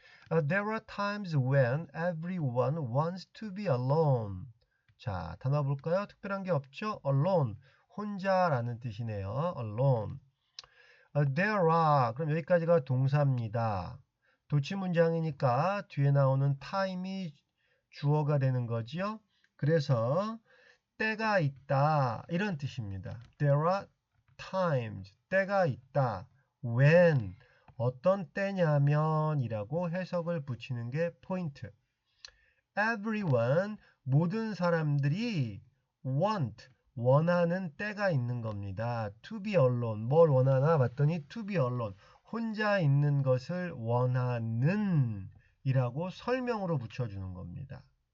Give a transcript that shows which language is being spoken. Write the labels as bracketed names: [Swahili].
[English] There are times when everyone wants to be alone. [Korean] 자, 단어 볼까요? 특별한 게 없죠? alone, 혼자라는 뜻이네요. alone. [English] There are, [Korean] 그럼 여기까지가 동사입니다. 도치 문장이니까 뒤에 나오는 time이 주어가 되는 거지요. 그래서 때가 있다 이런 뜻입니다. [English] There are times, [Korean] 때가 있다. When, 어떤 때냐면 이라고 해석을 붙이는 게 포인트. Everyone, 모든 사람들이 want, 원하는 때가 있는 겁니다. [English] To be alone, [Korean] 뭘 원하나 봤더니 to be alone, 혼자 있는 것을 원하는 이라고 설명으로 붙여주는 겁니다.